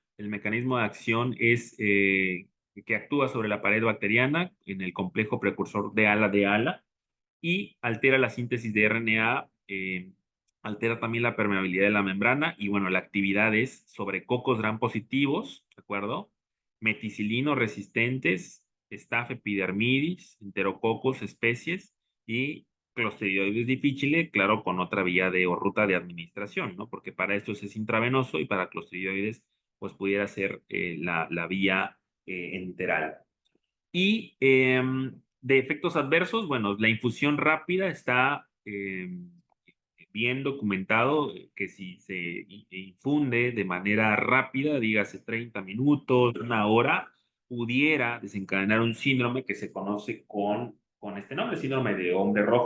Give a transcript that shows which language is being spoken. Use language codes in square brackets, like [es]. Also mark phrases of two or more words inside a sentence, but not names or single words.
[es] El mecanismo de acción es que actúa sobre la pared bacteriana en el complejo precursor de ala y altera la síntesis de RNA, altera también la permeabilidad de la membrana y bueno, la actividad es sobre cocos gram positivos, ¿de acuerdo? Meticilino resistentes, Staph epidermidis, enterococos especies y Clostridioides difficile, claro, con otra vía de o ruta de administración, ¿no? Porque para estos es intravenoso y para Clostridioides, pues pudiera ser la vía enteral. Y de efectos adversos, bueno, la infusión rápida está bien documentado que si se infunde de manera rápida, dígase 30 minutos, una hora, pudiera desencadenar un síndrome que se conoce con este nombre, síndrome de hombre rojo.